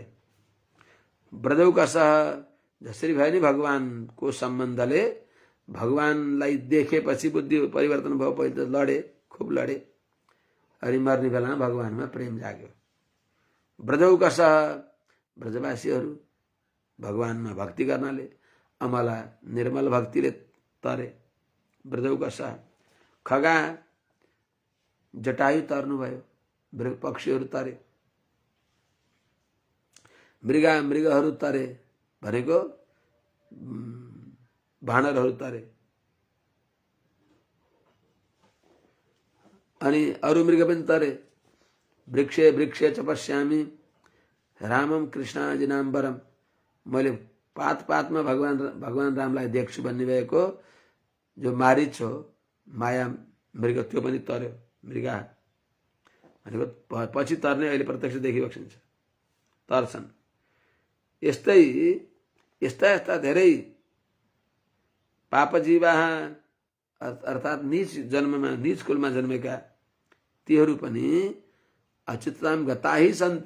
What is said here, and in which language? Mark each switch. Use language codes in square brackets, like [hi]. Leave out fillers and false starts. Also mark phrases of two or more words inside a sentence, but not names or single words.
[ne] ब्रजौकसः जसरी भयो नि भगवानको सम्बन्धले, भगवानलाई देखेपछि बुद्धि परिवर्तन भयो। पहिले त लडे, खुब लडे, अनि मर्ने बेलामा भगवानमा प्रेम जाग्यो। ब्रजौकसः ब्रजवासीहरू भगवानमा भक्ति गर्नाले, अमला निर्मल भक्तिले तरे। ब्रजौकसः खगा जटायु तर्नुभयो, पक्षीहरू तरे। मृगहरू तरे भनेको भाँडरहरू तरे। अनि अरू मृग पनि तरे। [sa] वृक्षे च पश्यामि रामम कृष्णाजिनाम्बरम। [ne] मैले पातमा भगवान रामलाई देख्छु भन्ने भएको जो मारिच हो, माया मृग, त्यो पनि तर्यो। मृगा भनेको पछि तर्ने, अहिले प्रत्यक्ष देखिबक्सिन्छ, तर्छन्। यस्ता धेरै पापजीवा अर्थात् नीच जन्ममा, नीच कुलमा जन्मेका तीहरू पनि [sa] अच्युतताम गताही सन्ति।